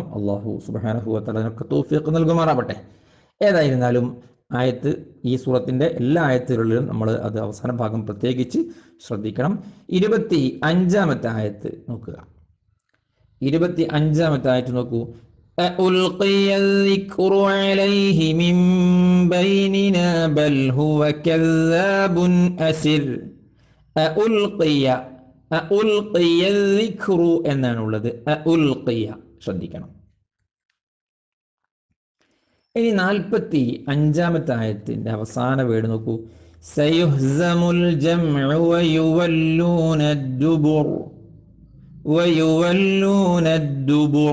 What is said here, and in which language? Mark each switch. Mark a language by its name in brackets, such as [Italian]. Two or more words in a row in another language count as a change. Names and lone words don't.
[Malayalam] അള്ളാഹു [Arabic] سبحانه وتعالى [Malayalam] നമുക്ക് തൗഫീഖ് നൽകുമാറാവട്ടെ. ഏതായിരുന്നാലും ആയത്ത്, ഈ സൂറത്തിൻ്റെ എല്ലാ ആയത്തുകളിലും നമ്മൾ അത് അവസാന ഭാഗം പ്രത്യേകിച്ച് ശ്രദ്ധിക്കണം. 25-ാമത്തെ ആയത്ത് നോക്കുക. 25-ാമത്തെ ആയത്ത് നോക്കൂ. [Arabic] ألقي الذكر عليه من بيننا بل هو كذاب أسر. ألقي, ألقي الذكر എന്നാണുള്ളത്. [Malayalam] ألقي ശ്രദ്ധിക്കണം. ഇനി 45-ാമത്തെ ആയത്തിൻ്റെ അവസാന വേർഡ് നോക്കൂ. [Arabic] سيهزم الجمع ويولون الدبر، ويولون الدبر.